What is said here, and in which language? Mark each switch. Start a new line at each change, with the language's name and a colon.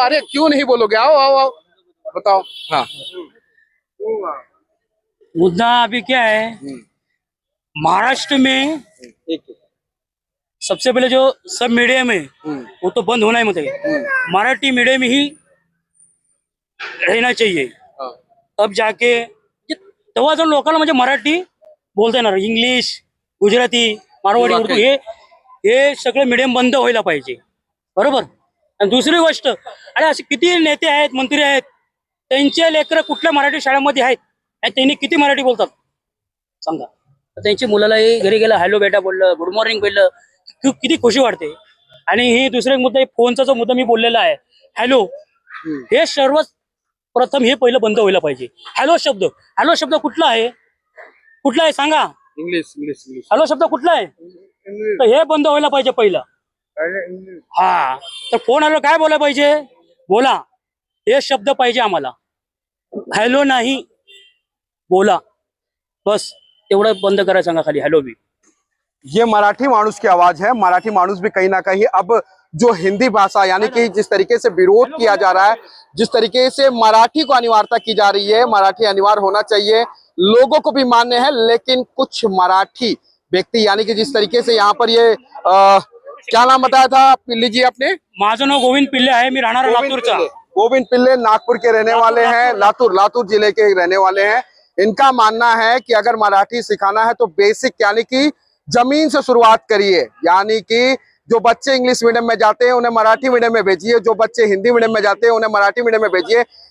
Hindi: अरे क्यों नहीं बोलोगे? आओ आओ आओ, बताओ। हाँ, मुद्दा अभी क्या है, महाराष्ट्र में सबसे पहले जो सब मीडियम है वो तो बंद होना ही मतलब मराठी मीडियम ही रहना चाहिए। हाँ। अब जाके
Marathi: तेव्हा जर लोकांना म्हणजे मराठी बोलता येणार, इंग्लिश, गुजराती, मारवाडी, उर्दू हे सगळं मीडियम बंद व्हायला पाहिजे, बरोबर? आणि दुसरी गोष्ट, अरे असे किती नेते आहेत, मंत्री आहेत, त्यांचे लेकरं कुठल्या मराठी शाळेमध्ये आहेत आणि त्यांनी किती मराठी बोलतात सांगा? त्यांची मुलालाही घरी गेलं, हॅलो बेटा बोललं, गुड मॉर्निंग बोललं, किती खुशी वाटते. आणि ही दुसरा एक मुद्दा, फोनचा जो मुद्दा मी बोललेला आहे, हॅलो, हे सर्व प्रथम हे पहिलं बंद व्हायला पाहिजे. हॅलो शब्द कुठला आहे सांगा? English English English. हॅलो शब्द कुठला आहे? तर हे बंद व्हायला पाहिजे पहिलं. हा तर फोन आलो काय बोला पाहिजे, बोला हे शब्द पाहिजे आम्हाला, हॅलो नाही बोला, बस एवढं बंद करायला सांगा खाली हॅलो बी.
Hindi: ये मराठी मानुस की आवाज है। मराठी मानुस भी कहीं ना कहीं अब जो हिंदी भाषा यानी कि जिस तरीके से विरोध किया जा रहा है, जिस तरीके से मराठी को अनिवार्यता की जा रही है, मराठी अनिवार्य होना चाहिए, लोगों को भी मान्य है, लेकिन कुछ मराठी व्यक्ति यानी कि जिस तरीके से यहाँ पर ये क्या नाम बताया था पिल्ली जी आपने?
Marathi: माझं नाव गोविंद पिल्ले आहे, मी राहणार लातूरचा.
Hindi: गोविंद पिल्ले नागपुर के रहने वाले हैं, लातूर जिले के रहने वाले हैं। इनका मानना है कि अगर मराठी सिखाना है तो बेसिक यानी कि जमीन से शुरुआत करिए, यानी कि जो बच्चे इंग्लिश मीडियम में जाते हैं उन्हें मराठी मीडियम में भेजिए, जो बच्चे हिंदी मीडियम में जाते हैं उन्हें मराठी मीडियम में भेजिए।